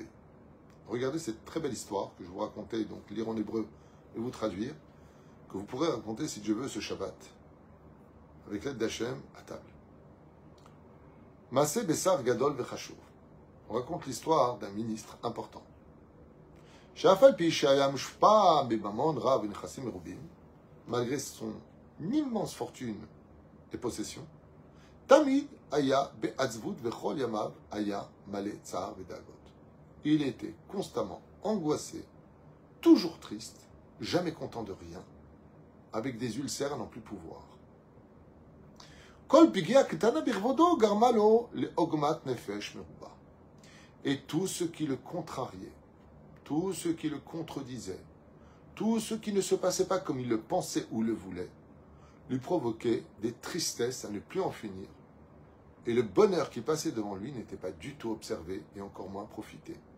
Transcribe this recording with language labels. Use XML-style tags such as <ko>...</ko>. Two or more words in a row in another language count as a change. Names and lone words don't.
<fr>Regardez cette très belle histoire que je vous racontais, donc lire en hébreu et vous traduire, que vous pourrez raconter si Dieu veut ce Shabbat, avec l'aide d'Hachem à table.</fr> <he>מעשה בשר גדול וחשוב.</he> <fr>On raconte l'histoire d'un ministre important. Malgré son immense fortune et possession,</fr> <he>תמיד היה בעצבות וכל ימיו היה מלא צער ודאגות.</he> <fr>Il était constamment angoissé, toujours triste, jamais content de rien, avec des ulcères à n'en plus pouvoir.</fr> <he>כל פגיעה קטנה בכבודו גרמה לו לעגמת נפש מרובה.</he> <fr>Et tout ce qui le contrariait, tout ce qui le contredisait, tout ce qui ne se passait pas comme il le pensait ou le voulait, lui provoquait des tristesses à ne plus en finir. Et le bonheur qui passait devant lui n'était pas du tout observé et encore moins profité.</fr>